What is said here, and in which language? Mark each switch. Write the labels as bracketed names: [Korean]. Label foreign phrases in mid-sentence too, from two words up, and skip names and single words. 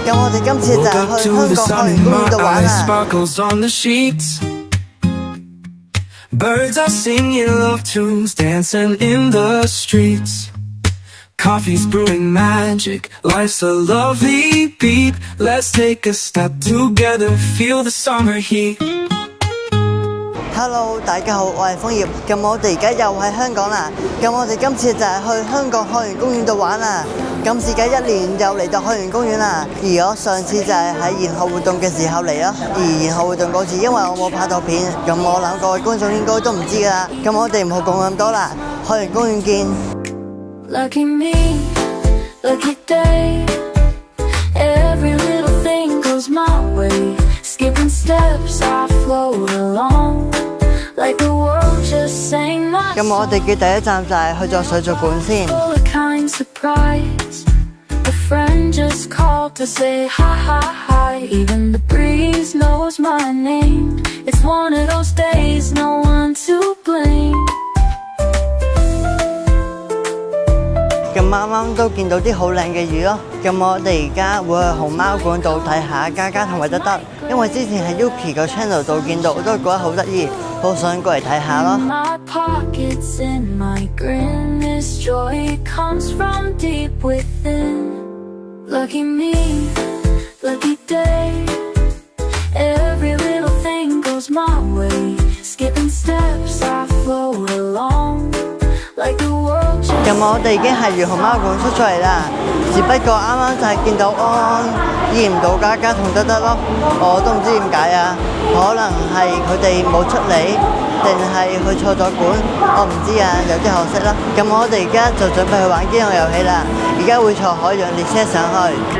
[Cantonese] 咁我哋今次就係去香港海洋公園度玩啊。 [English] Birds are singing love tunes, dancing in the streets. Coffee's brewing magic, life's a lovely beat. Let's take a step together, feel the summer heat. [Cantonese] Hello，大家好，我係楓葉。咁我哋而家又喺香港啦。咁我哋今次就係去香港海洋公園度玩啦。咁時隔1年又嚟到海洋公園啦。而我上次就係喺研學活動嘅時候嚟咯。而研學活動嗰次因為我冇拍到片，咁我諗各位觀眾應該都唔知㗎啦。咁我哋唔好講咁多啦，海洋公園見。 [English] Lucky me, lucky day. Every little thing goes my way. Skipping steps, I float along. Like the world just sang my song. [Cantonese] 咁我哋嘅第一站就係去咗水族館先。 [English] A kind surprise. A friend just called to say hi, hi, hi. Even the breeze knows my name. It's one of those days, no one to blame. [Cantonese] 咁啱啱都見到啲好靚嘅魚咯。咁我哋而家會去熊貓館度睇下嘉嘉同埋德德，因為之前喺 Yuki 個 channel 度見到，我都覺得好得意，好想過嚟睇下咯。 [English] My pockets in my grin, this joy comes from deep within. Lucky me, lucky day. Every little thing goes my way. Skipping steps, I float along like the world. [Cantonese] 咁我哋已經係由熊貓館出咗嚟啦，只不過啱啱就係見到安安見唔到嘉嘉同德德咯，我都唔知點解啊，可能係佢哋冇出嚟，定係去錯咗館，我唔知啊，有啲可惜啦。咁我哋而家就準備去玩機動遊戲啦，而家會坐海洋列車上去。